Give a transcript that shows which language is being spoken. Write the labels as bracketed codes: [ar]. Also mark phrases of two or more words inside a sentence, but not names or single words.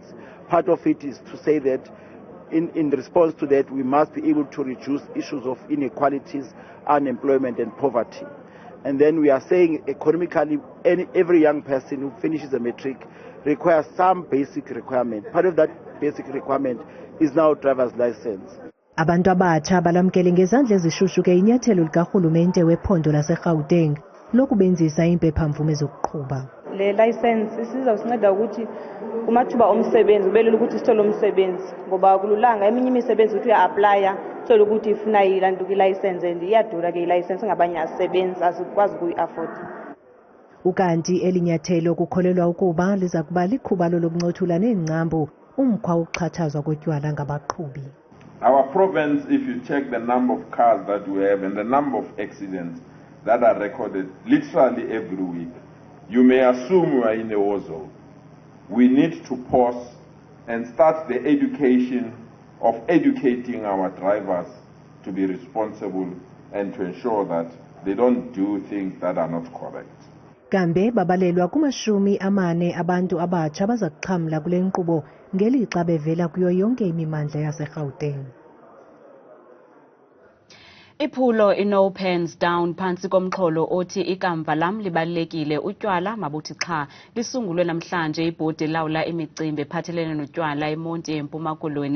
[en] Part of it is to say that in response to that, we must be able to reduce issues of inequalities, unemployment and poverty. And then we are saying economically, every young person who finishes a matric requires some basic requirement. Part of that basic requirement is now driver's license. [xh] Abantu abatsha balamkele ngezandla ezishushu ke inyathelo likarhulumente wephondo laseGauteng lokubenzisa impepha-mvume zokuqhuba. [zu] Le license sizawusinceda ukuthi kumathuba omsebenzi ubelula ukuthi sithole umsebenzi ngoba kululanga eminye imisebenzi uthi uya-aplya uthole ukuthi ifuna ilantuka ilicense and iyadura ke ilicense ngabanye asebenzi asikwazi ukuyi-afford. [xh] Ukanti elinyathelo kukholelwa ukuba liza kuba likhubalo lokuncothula neengcambu umkhwa wokuxhatshazwa kotywala ngabaqhubi. [en] Our province, if you check the number of cars that we have and the number of accidents that are recorded literally every week, you may assume we are in a war zone. We need to pause and start the education of educating our drivers to be responsible and to ensure that they don't do things that are not correct. [xh] Kambe babalelwa kumashumi-40 abantu abatsha baza kuxhamla kule nkqubo ngelixa bevela kuyo yonke imimandla yaseGauteng. Iphulo i-No Pens Down phantsi komxholo othi ikamva lam libalulekile utywala mabuthi cha lisungulwe namhlanje ibhodi elawula imicimbi ephathelene notywala eMonti eMpuma Koloni.